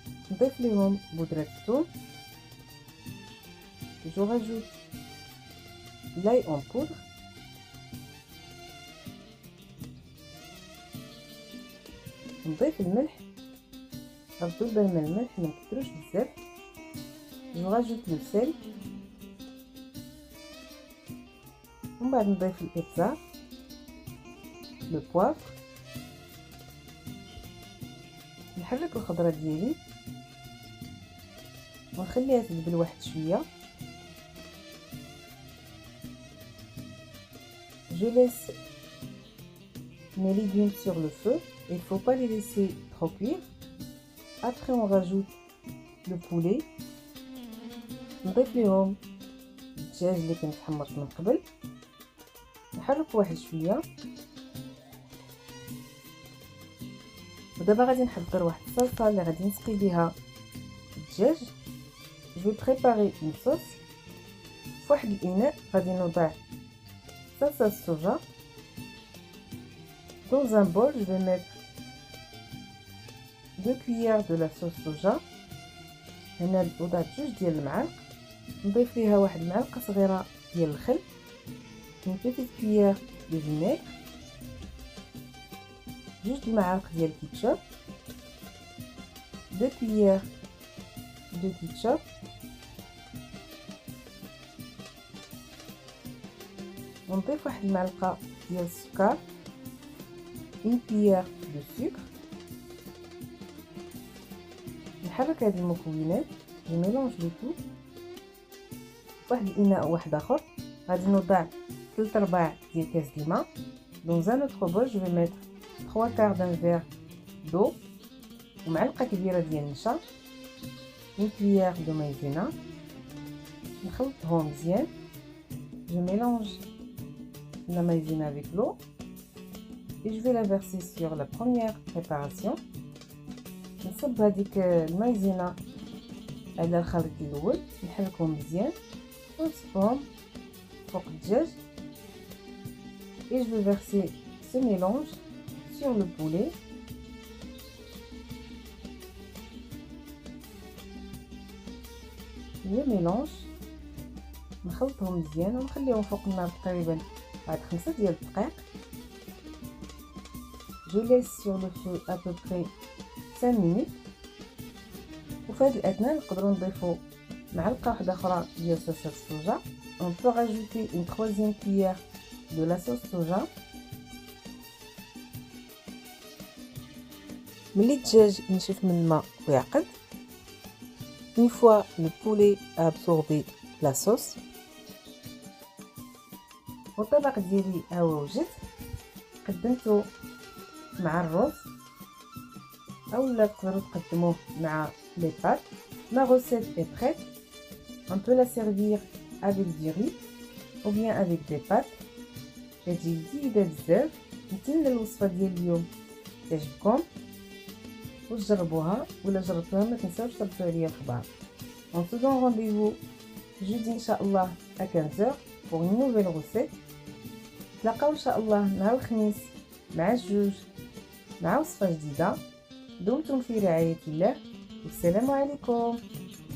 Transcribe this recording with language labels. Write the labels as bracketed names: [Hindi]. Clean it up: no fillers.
[Arabic] نضيف لهم بودرة الثوم. [French] Je rajoute l'ail en poudre. [Arabic] نضيف الملح، ردوا بالنا من الملح ما نكثروش بزاف. [French] Je rajoute le sel. [Arabic] ومن بعد نضيف الابزار، [French] لو بوافر. [Arabic] نحرك الخضره ديالي ونخليها تذبل واحد شويه. [French] Je laisse mes légumes sur le feu. Il faut pas les laisser trop cuire. Après on rajoute le poulet. [Arabic] نضيف ليهم الدجاج اللي كنت حمرت من قبل، نحرك واحد شويه. ودابا غادي نحضر واحد الصلصه اللي غادي نسقي بها الدجاج. [French] Je vais préparer une sauce. [Arabic] في واحد الاناء غادي نوضع صلصه الصوجا. [French] Dans un bol, je vais mettre 2 cuillères de la sauce soja. [Arabic] هنا وضعت 2 ديال المعالق. نضيف ليها واحد المعلقه صغيره ديال الخل، [French] une petite cuillère de vinaigre، [Arabic] 2 المعالق ديال الكيتشوب، [French] 2 cuillères de ketchup، [Arabic] ونضيف واحد المعلقة ديال السكر، [French] une cuillère de sucre. [Arabic] نحرك هاد المكونات، [French] جو ميلونج لو تو. [Arabic] واحد الاناء واحد اخر غادي نوضع 3/4 ديال كاس الماء. [French] Dans un autre bol, je vais mettre 3/4 d'un verre d'eau [Arabic] ومعلقة كبيرة ديال النشا، [French] une cuillère de maïzena. [Arabic] نخلطهم مزيان. [French] Je mélange la maïzena avec l'eau et je vais la verser sur la première préparation. [Arabic] نصب هذيك المايزينا على الخليط الاول، نحركهم مزيان ونصبهم فوق الدجاج. [French] et je vais verser ce mélange sur le poulet. le mélange [Arabic] نخلطهم مزيان ونخليهم فوق النار تقريبا بعد 5 ديال الدقائق. [French] je laisse sur le feu à peu près 5 minutes. [Arabic] وفي هذه الأثناء نقدروا نضيفوا معلقة واحدة أخرى ديال صوص الصوجا. [French] on peut rajouter une 3e cuillère de la sauce soja. [Arabic] ملي الدجاج ينشف من الماء ويعقد، [French] une fois le poulet a absorbé la sauce. [Arabic] والطبق ديالي ها هو وجد، قدمته مع الرز أو تقدروا تقدموه مع les pâtes. [French] Ma recette est prête. On peut la servir avec du riz ou bien avec des pâtes. [Arabic] تجي جديدة بزاف. نتمنى الوصفة ديال اليوم تعجبكم وتجربوها، ولا جربتوها ما تنساوش تربطوا عليا الخبار. [French] On se donne rendez-vous jeudi إن شاء الله à 15h pour une nouvelle recette. [Arabic] نتلاقاو إن شاء الله نهار الخميس مع الجوج مع وصفة جديدة. دمتم في رعاية الله والسلام عليكم.